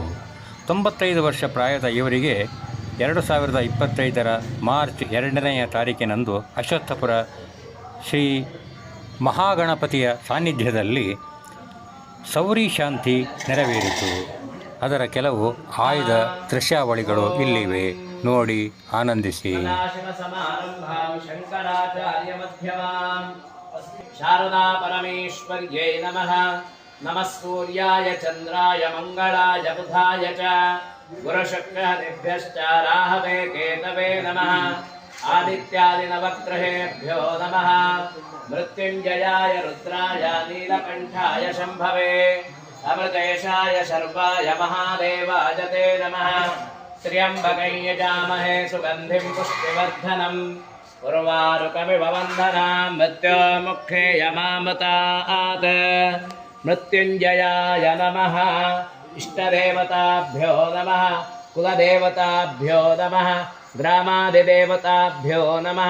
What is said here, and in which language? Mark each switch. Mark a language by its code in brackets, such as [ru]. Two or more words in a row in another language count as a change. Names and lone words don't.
[kn] 95 ವರ್ಷ ಪ್ರಾಯದ ಇವರಿಗೆ 2025 ಮಾರ್ಚ್ 2ನೇ ತಾರೀಕಿನಂದು ಅಶ್ವತ್ಥಪುರ ಶ್ರೀ ಮಹಾಗಣಪತಿಯ ಸಾನ್ನಿಧ್ಯದಲ್ಲಿ ಸೌರಿ ಶಾಂತಿ ನೆರವೇರಿತು. ಅದರ ಕೆಲವು ಆಯ್ದ ದೃಶ್ಯಾವಳಿಗಳು ಇಲ್ಲಿವೆ, ನೋಡಿ ಆನಂದಿಸಿ. [sa] ಶಾರದಾ ಪರಮೇಶ್ವರ್ಯೈ ನಮಃ. ನಮಃ ಸೂರ್ಯಾಯ ಚಂದ್ರಾಯ ಮಂಗಳಾಯ ಬುಧಾಯ ಚ ಗುರುಶುಕ್ರದಿಭ್ಯಶ್ಚ ರಾಹವೇ ಕೇತವೇ ನಮಃ. ಆದಿತ್ಯಾದಿ ನವಗ್ರಹೇಭ್ಯೋ ನಮಃ. ಮೃತ್ಯುಂಜಯಾಯ ರುದ್ರಾಯ ನೀಲಕಂಠಾಯ ಶಂಭವೇ ಅಮೃತೇಶಾಯ ಶರ್ವಾಯ ಮಹಾದೇವಾಯ ತೇ ನಮಃ. ತ್ರ್ಯಂಬಕಂ ಯಜಾಮಹೇ ಸುಗಂಧಿಂ ಪುಷ್ಟಿವರ್ಧನಂ ಉರ್ವಾರುಕಮಿವ ವಂದನಾಂ ಮೃತ್ಯೋರ್ಮುಖೇ ಯಮಾಮೃತಾತ್. ಮೃತ್ಯುಂಜಯಾಯ ನಮಃ. ಇಷ್ಟದೇವತಾಭ್ಯೋ ನಮಃ. ಕುಲದೇವತಾಭ್ಯೋ ನಮಃ. ಗ್ರಾಮಾದಿದೇವತಾಭ್ಯೋ ನಮಃ.